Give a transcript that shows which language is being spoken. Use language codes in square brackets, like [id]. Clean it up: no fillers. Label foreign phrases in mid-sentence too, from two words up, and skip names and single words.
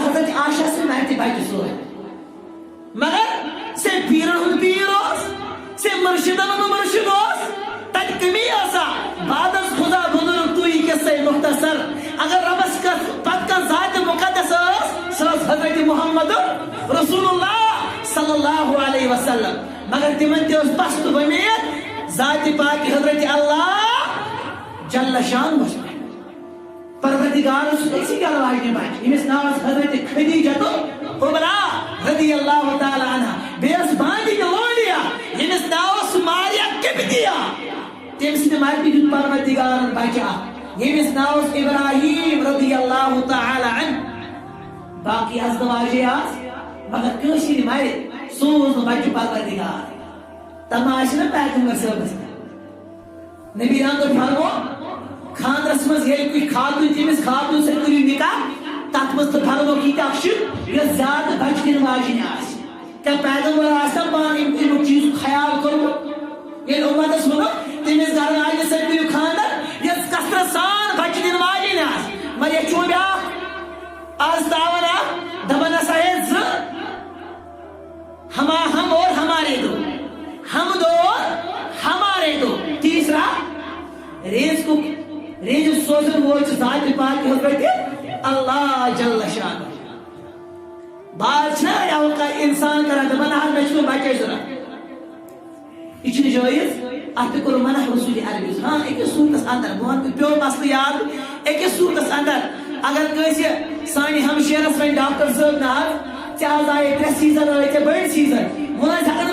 [ks] حضرت عائشہ سٕنٛدِ مہرتہِ بچہِ سۭتۍ مگر سے پیرن ہُنٛد پیٖر اوس سے مرشدن ہُنٛد مرشد اوس تتہِ کمی ٲسا بعدس خدا بُزرگ تُہۍ قصے مختصر اگر ربس پتہٕ کانٛہہ ذاتِ مقدس ٲس سۄ ٲس حضرت محمد رسول اللہ [ar] صلی اللہ علیہ [ks] وسلم مگر تمن تہِ ٲس پست وۄمید ذاتِ پاک حضرت اللہ جل شان پروردگار أکسٕے گرٕ واجنہِ بچہِ ییٚمِس ناو اوس حضرت خدیجہ کبرا [ar] رضی اللہ تعالی عنہا [ks] بیٚیہِ ٲس باندِنہِ لونڈیا ییٚمِس ناو اوس ماریا کِبتیا تٔمۍ سٕنٛدِ مرتہِ دیُت پروردگارن بچہِ اکھ ییٚمِس ناو اوس ابراہیم [ar] رضی اللہ تعالی عنہ [ks] باقی حضرت واجے آس مگر کٲشِر مرِ سوز نہٕ بچہِ پروردگار تماشہِ نہ پیغمبر صٲبس نبی رام فرمو خاندرس منٛز ییٚلہِ تُہۍ خاتوٗن تٔمِس خاتوٗن سۭتۍ کٔرِو نکاح تتھ منٛز تہٕ فرمو ییٖتیٛاہ اکھ شُر یۄس زیادٕ بچہِ دِنہٕ واجیٚنۍ آسہِ کیٛاہ پیغمبر آسہِ پانہٕ امیُک چیٖزُک خیال کوٚرمُت ییٚلہِ اُمتس ووٚنُکھ تٔمِس گرٕ واجنہِ سۭتۍ کٔرِو خاندر یۄس کثرت سان بچہِ دِنہٕ واجیٚنۍ آسہِ مگر ییٚتہِ چھُ وۄنۍ بیٛاکھ آز تاون اکھ دپان ہسا ہے زٕ [ur] ہم اور ہمارے دو [ks] ہم دو اور ہمارے دو تیسرا ریز سوزن وول چھُ ذاتِ پاک حضرت اللہ جل شان بعض چھِنہ انسان کران دپان حظ مےٚ چھُنہٕ بچے ضروٗرت یہ چھُنہٕ جٲیز اتھ تہِ کوٚر منع رسول عربی ہاں أکِس صوٗرتس اندر بہٕ ونہٕ پیٚو مسلہٕ یاد أکِس صوٗرتس اندر اگر کٲنٛسہِ سانہِ ہمشیرس وۄنۍ ڈاکٹر صٲب نہ حظ ژےٚ حظ آیے 3 سیٖزن ٲے ژےٚ بٔڑۍ سیٖزن وۄنۍ حظ ہٮ۪کان